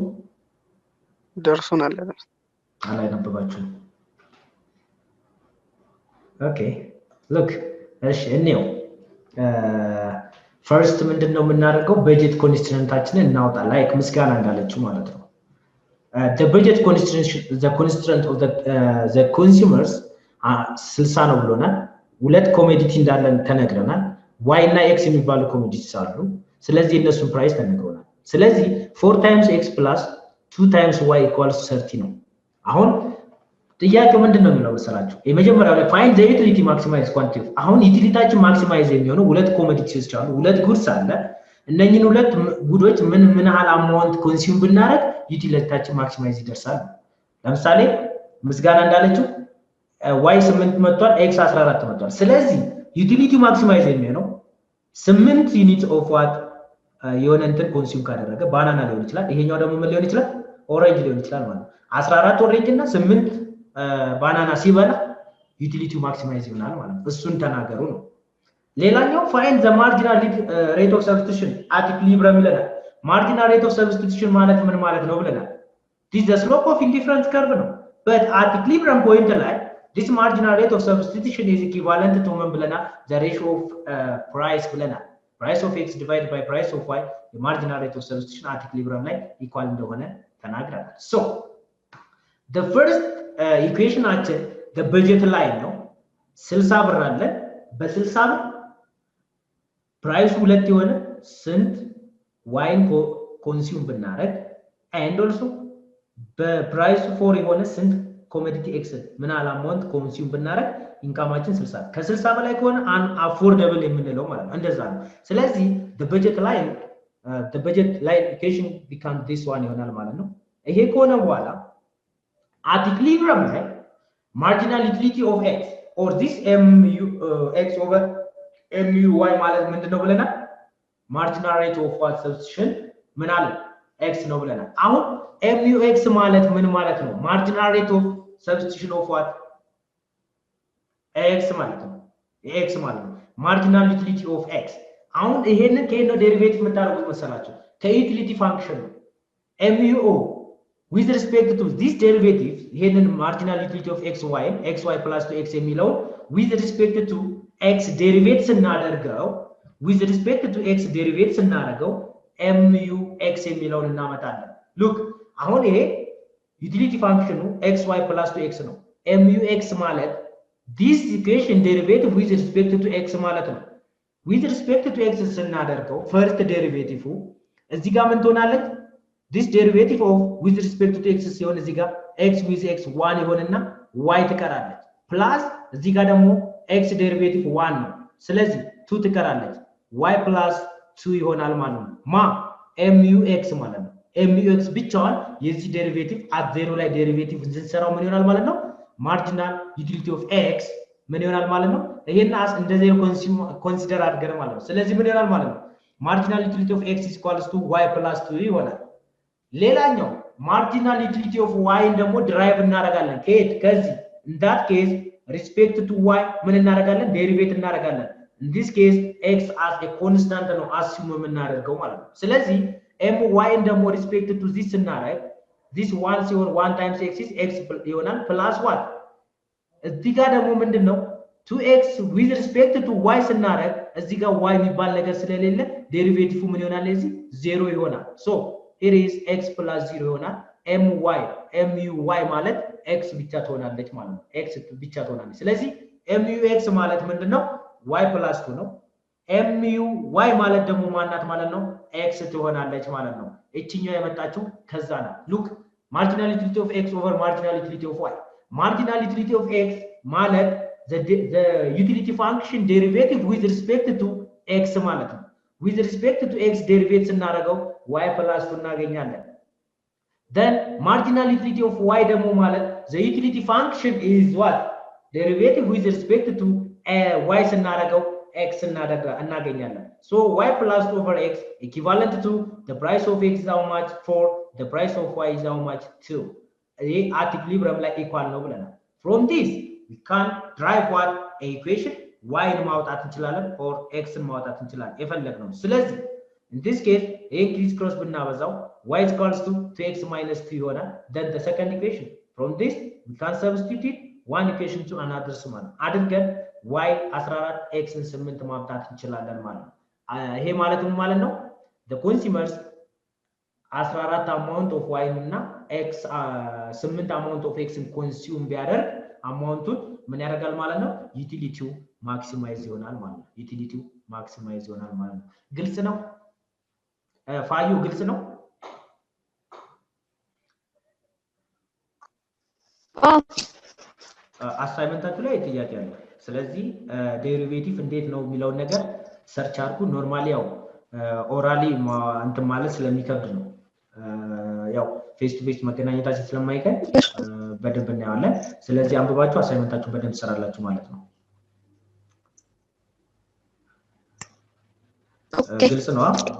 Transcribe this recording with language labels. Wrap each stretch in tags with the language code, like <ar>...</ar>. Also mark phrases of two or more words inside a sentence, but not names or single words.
<am>ደርሶናል አላነበባችሁም</am> <en>okay look</en> <am>እሺ እኔው first ምንድነው የምናደርገው በጀት ኮንስትራንታችንን እናውጣ ላይክ ምስጋና እንዳለችው ማለት ነው</am> <en>the budget constraint of the consumers</en> <am>60 ነው ብሎናል ሁለት ኮሞዲቲ እንዳለን ተነግረናል y እና x የሚባሉ ኮሞዲቲስ አሉ ስለዚህ እነሱን ፕራይስ ተነግሮናል ስለዚህ</am> <en>4 times x plus 2 times y equals 30</en> <am>ነው አሁን ጥያቄው ምንድነው የሚለው መሰላችሁ የመጀመሪያው ላይ</am> <en>find the utility maximize quantity</en> <am>አሁን ዩቲሊቲያችን ማክሲማይዝ የሚሆነው ሁለት ኮሞዲቲስ አሉ ሁለት ጉድስ አለ እነኚህን ሁለት ጉዶች ምን ያህል</am> <en>amount consume</en> <am>ብናረግ ዩቲሊቲያችን ማክሲማይዝ ይደርሳል ለምሳሌ ምስጋና እንዳለችው y 8 መጥቷል x 14 መጥቷል ስለዚህ</am> <en>utility maximize</en> <am>የሚሆነው 8</am> <en>unit of what</en> <am>የሆነ እንትን ኮንሱም ካደረገ ባናና ሊሆን ይችላል ይሄኛው ደግሞ ምን ሊሆን ይችላል ኦሬንጅ ሊሆን ይችላል ማለት 14 ኦሬንጅ እና 8 ባናና ሲበላ ዩቲሊቲው ማክሲማይዝ ይሆናል ማለት እሱን ተናገሩ ነው ሌላኛው</am> <en>find the marginal rate of substitution at equilibrium</en> <am>ይለናል</am> <en>marginal rate of substitution</en> <am>ማለት ምን ማለት ነው ብለናል</am> <en>this is the slope of indifference curve no. But at equilibrium point line, this marginal rate of substitution is equivalent to the ratio of price price of x divided by price of y, the marginal rate of substitution at equilibrium line equal to so the first equation at the budget line no</en> <am>60 ብር አለ በ60 ብር ፕራይሱ ሁለት የሆነ ስንት ዋይን ኮንሱም ብናረግ</am> <en>and also</en> <am>በፕራይሱ 4 የሆነ ስንት ኮሞዲቲ ኤክስ ምን አለ አማውንት ኮንሱም ብናረግ ኢንካማችን 60 ከ60 በላይ ከሆነ</am> <en>un affordable</en> <am>የምንለው ማለት ነው እንደዛ ነው ስለዚህ</am> <en>the budget line equation become this one</en> <am>ይሆናል ማለት ነው ይሄ ከሆነ በኋላ</am> <en>at equilibrium</en> <am>ላይ</am> <en>marginal utility of x or this mu x over mu y</en> <am>ማለት ምንድነው ብለናል</am> <en>marginal rate of what substitution</en> <am>ምን አለ x ነው ብለናል አሁን</am> <en>mu x</en> <am>ማለት ምን ማለት ነው</am> <en>marginal rate of substitution of what</en> <am>x ማለት ነው x ማለት ነው</am> <en>marginal utility of x</en> <am>አሁን ይሄንን ከየት ነው ዴሪቬቲቭ የምታደርጉት መሰላችሁ ከዩቲሊቲ ፋንክሽን ነው</am> <en>mu with respect to this derivative ይሄንን marginal utility of xy plus 2x የሚለው with respect to x derivate ስናደርገው with respect to x derivate ስናደርገው mu x</en> <am>የሚለውን እናመጣለን</am> <en>look</en> <am>አሁን ይሄ</am> <en>utility function xy plus 2x ነው mu x ማለት this equation derivative with respect to x</en> <am>ማለት ነው</am> <en>with respect to x ስናደርገው first derivative</en> <am>እዚህ ጋር ምን ትሆናለች</am> <en>this derivative of with respect to x</en> <am>ሲሆን እዚህ ጋር</am> <en>x with x 1</en> <am>ይሆንና y ትቀራለች</am> <en>plus</en> <am>እዚህ ጋር ደግሞ</am> <en>x derivative 1</en> <am>ነው ስለዚህ 2 ትቀራለች y plus 2 ይሆናል ማለት ነው ማ</am> <en>mu x</en> <am>ማለት ነው</am> <en>mu x</en> <am>ብቻዋን የዚህ</am> <en>derivative at 0</en> <am>ላይ derivative እንሰራው ምን ይሆናል ማለት ነው</am> <en>marginal utility of x</en> <am>ምን ይሆናል ማለት ነው ይሄን እንደ 0 ኮንሲደር አድርገን ማለት ነው ስለዚህ ምን ይሆናል ማለት ነው</am> <en>marginal utility of x is equals to y plus 2</en> <am>ይሆናል ሌላኛው</am> <en>marginal utility of y</en> <am>ደግሞ ድራይቭ እናደርጋለን ከዚህ</am> <en>in that case respect to y</en> <am>ምን እናደርጋለን ዴሪቬት እናደርጋለን</am> <en>in this case x as a constant ነው assume</en> <am>የምናደርገው ማለት ነው ስለዚህ</am> <en>my ደግሞ respect to this እናደርግ this one ሲሆን 1 times x is x ይሆናል plus 1</en> <am>እዚህ ጋር ደግሞ ምንድነው</am> <en>2x with respect to y</en> <am>ስናደርግ እዚህ ጋር y የሚባል ነገር ስለሌለ ዴሪቬቲቭ ምን ይሆናል እዚህ 0 ይሆናል</am> <en>so it is x plus 0 ይሆናል</en> <am>mu y ማለት x ብቻ ትሆናለች ማለት ነው x ብቻ ትሆናለች ስለዚህ mu x ማለት ምንድነው</am> <en>y plus 2</en> <am>ነው mu y ማለት ደግሞ ማናት ማለት ነው x ትሆናለች ማለት ነው እቺኛው የመጣችው ከዛ ነው</am> <en>look marginal utility of x over marginal utility of y marginal utility of x ማለት the utility function derivative with respect to x</en> <am>ማለት ነው</am> <en>with respect to x derivative ስናደርገው y plus 2 እናገኛለን then marginal utility of y</en> <am>ደግሞ ማለት</am> <en>the utility function is what derivative with respect to y</en> <am>ስናደርገው x እናገኛለን</am> <en>so y plus 2 over x equivalent to the price of x is how much 4 the price of y is how much 2 ይሄ at equilibrium ላይ equal</en> <am>ነው ብለናል</am> <en>from this we can drive what a equation y</en> <am>ን ማውጣት እንችላለን</am> <en>or x</en> <am>ን ማውጣት እንችላለን የፈለግነው ስለዚህ</am> <en>in this case a criss cross ብናበዛው y is equals to 2x minus 2 ይሆናል then the second equation from this we can substitute one equation to another sum አድርገን y 14 x</en> <am>ን 8 ማምጣት እንችላለን ማለት ነው ይሄ ማለት ምን ማለት ነው</am> <en>the consumers</en> <am>14</am> <en>amount of y</en> <am>እና x 8</am> <en>amount of x</en> <am>ን consume ቢያደርግ አማውንቱን ምን ያደርጋል ማለት ነው ዩቲሊቲው ማክሲማይዝ ይሆናል ማለት ነው ዩቲሊቲው ማክሲማይዝ ይሆናል ማለት ነው ግልጽ ነው ፋዩ ግልጽ ነው አሳይመንታችሁ ላይ ጥያቄ አለ ስለዚህ ዴሪቬቲቭ እንዴት ነው የሚለው ነገር ሰርች አድርጉ ኖርማሊ ያው ኦራሊ እንትን ማለት ስለሚከብድ ነው ያው</am> <en>face to face</en> <am>መገናኘታችን ስለማይቀር በደንብ እናያለን ስለዚህ አንብባችሁ አሳይመንታችሁን በደንብ ትሰራላችሁ ማለት ነው ግልጽ ነው</am>